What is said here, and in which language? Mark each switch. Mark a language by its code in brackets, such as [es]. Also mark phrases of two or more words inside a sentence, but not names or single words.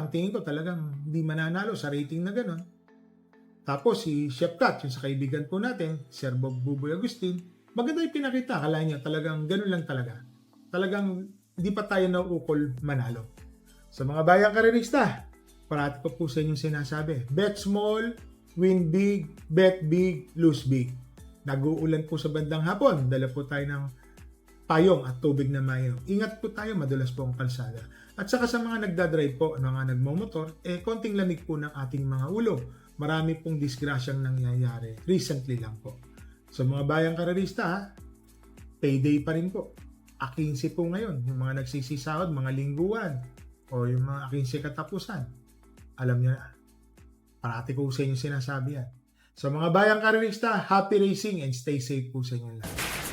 [tl] Tingin ko talagang hindi mananalo sa rating na gano'n. Tapos si Chef Cat, yung sa kaibigan po natin, Sir Bob Buboy Agustin, maganda yung pinakita. Akala niya talagang gano'n lang talaga. Talagang hindi pa tayo nauukol manalo. Sa mga bayang karerista, parati ko po sa inyong sinasabi, [en] bet small, win big, bet big, lose big. [tl] Nag-uulan po sa bandang hapon. Dala po tayo ng payong at tubig na mayo. Ingat po tayo, madulas po ang kalsada. At saka sa mga nagdadrive po, mga nagmomotor, konting lamig po ng ating mga ulo. Marami pong disgrasyang nangyayari. Recently lang po. So mga bayang karerista, payday pa rin po. A15 po ngayon. Yung mga nagsisisahod, mga lingguan, o yung mga 15 katapusan. Alam nyo na, parati ko sa inyo sinasabi yan. So mga bayang karerista, [en] happy racing and stay safe [tl] po sa inyo lahat.